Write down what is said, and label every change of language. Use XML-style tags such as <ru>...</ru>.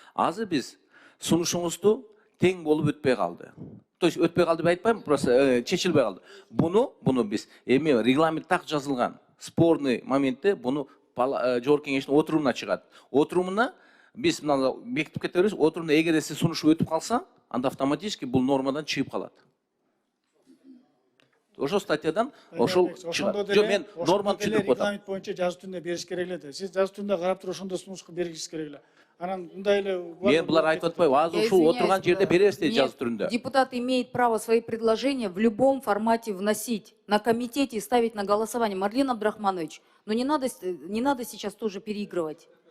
<ky>Азыр биз сунушуңузду тең болуп өтпөй калды.</ky> <ru>То есть</ru> <ky>өтпөй калды деп айтпайм,</ky> <ru>просто</ru> <ky>чечилбей калды. Буну биз эми регламент так жазылган. Спорный моментте буну жогорку кеңештин отурумуна чыгат. Отурумуна биз мына бекитип кетебиз. Отурумда эгерде сиз сунушу өтүп калса, анда</ky> <ru>автоматически</ru> <ky>бул нормадан чыгып калат. ошол статьядан ошол ошондо жок, мен норманы түшүндүрүп атам. регламент боюнча жазуу түрүндө бериш керек эле да. Сиз жазуу түрүндө карап туруп ошондо сунушка бергиңиз керек эле. Анан мындай эле Мен булар айтып атпайбы, азыр ушул отурган жерде беребиз дейт жазуу түрүндө.</ky> <ru>Депутат имеет право свои предложения в любом формате вносить, на комитете и ставить на голосование. Марлен Абдрахманович, но не надо сейчас тоже переигрывать.</ru>